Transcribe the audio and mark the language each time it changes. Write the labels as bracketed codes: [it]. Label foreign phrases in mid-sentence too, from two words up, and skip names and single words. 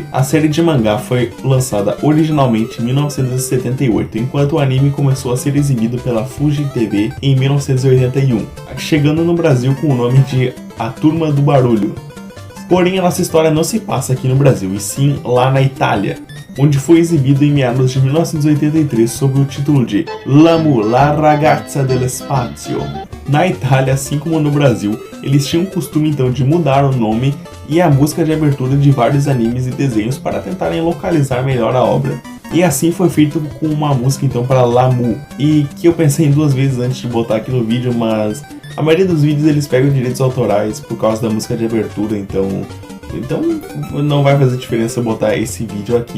[pt] A série de mangá foi lançada originalmente em 1978, enquanto o anime começou a ser exibido pela Fuji TV em 1981, chegando no Brasil com o nome de A Turma do Barulho. Porém, a nossa história não se passa aqui no Brasil, e sim lá na Itália, onde foi exibido em meados de 1983 sob o título de Lamu, la ragazza dello spazio. Na Itália, assim como no Brasil, eles tinham o costume então de mudar o nome e a música de abertura de vários animes e desenhos para tentarem localizar melhor a obra. E assim foi feito com uma música então para Lamu, e que eu pensei em duas vezes antes de botar aqui no vídeo, mas a maioria dos vídeos eles pegam direitos autorais por causa da música de abertura, então não vai fazer diferença eu botar esse vídeo aqui.